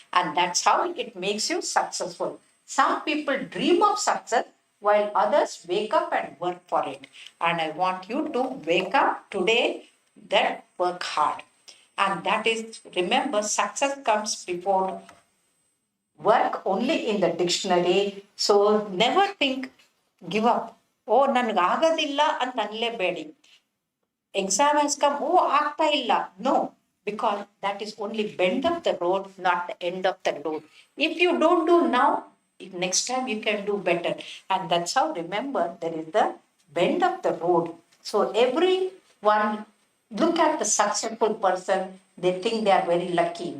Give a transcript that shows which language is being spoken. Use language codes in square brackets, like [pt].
[en] And that's how it makes you successful. Some people dream of success while others wake up and work for it. And I want you to wake up today, then work hard. And that is, remember, success comes before work only in the dictionary. So never think, give up. [kn] Oh, ನನಗೆ ಆಗೋದಿಲ್ಲ ಅಂತ ಅನ್ಲೇಬೇಡಿ. [en] Exam has come, oh, [kn] ಆಗ್ತಾ ಇಲ್ಲ. [en] No, because that is only bend of the road, not the end of the road. If you don't do now, next time you can do better. And that's how, remember, there is the bend of the road. So everyone, look at the successful person, they think they are very lucky.